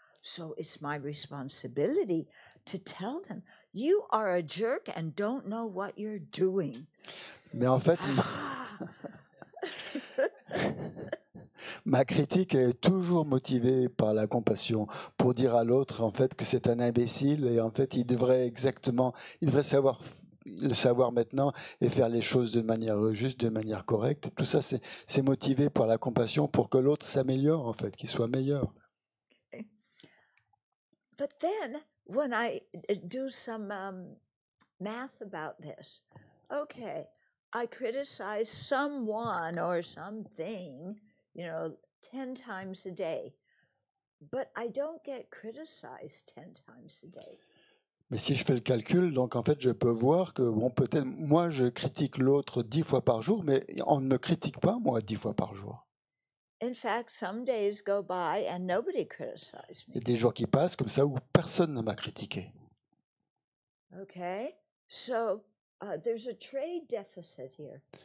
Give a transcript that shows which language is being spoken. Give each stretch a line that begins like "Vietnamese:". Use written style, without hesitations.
English: So it's my responsibility to tell them, you are a jerk and don't know what you're doing.
French: Mais en fait, ma critique est toujours motivée par la compassion pour dire à l'autre en fait que c'est un imbécile et en fait il devrait savoir le savoir maintenant et faire les choses de manière juste, de manière correcte. Tout ça c'est motivé par la compassion pour que l'autre s'améliore en fait, qu'il soit meilleur.
English: But then when I do some math about this, okay, I criticize someone or something, 10 times a day, but I don't get criticized 10 times a day.
French: Mais si je fais le calcul, donc en fait je peux voir que bon, peut-être moi je critique l'autre 10 fois par jour, mais on ne me critique pas moi 10 fois par jour.
English: In fact, some days go by and nobody criticizes me.
French: Il y a des jours qui passent comme ça où personne ne m'a critiqué.
English: Okay, so there's a trade deficit here.